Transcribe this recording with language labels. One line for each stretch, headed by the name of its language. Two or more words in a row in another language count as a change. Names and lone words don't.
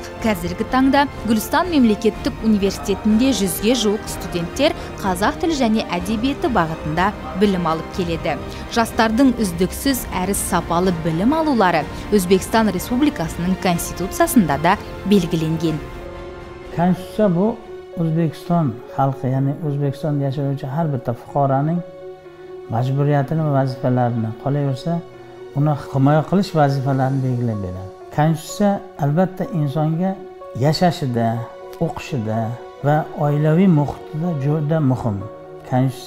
Kazakh: Қазіргі таңда Гүлстан мемлекеттік университетінде 100-ге жуық студенттер қазақ тілі және әдебиеті бағытында білім алып келеді. Жастардың үздіксіз әрі сапалы білім алулары Өзбекстан Республикасының Конституциясында да белгіленген.
Uzbek: Konstitutsiya bu O'zbekiston xalqi, ya'ni O'zbekistonda yashovchi har bitta fuqaroning majburiyatini va vazifalarini, qolaversa, uni himoya qilish vazifalarini belgilab beradi. Konstitutsiya albatta insonga yashashida, o'qishida va oilaviy muhitida juda muhim.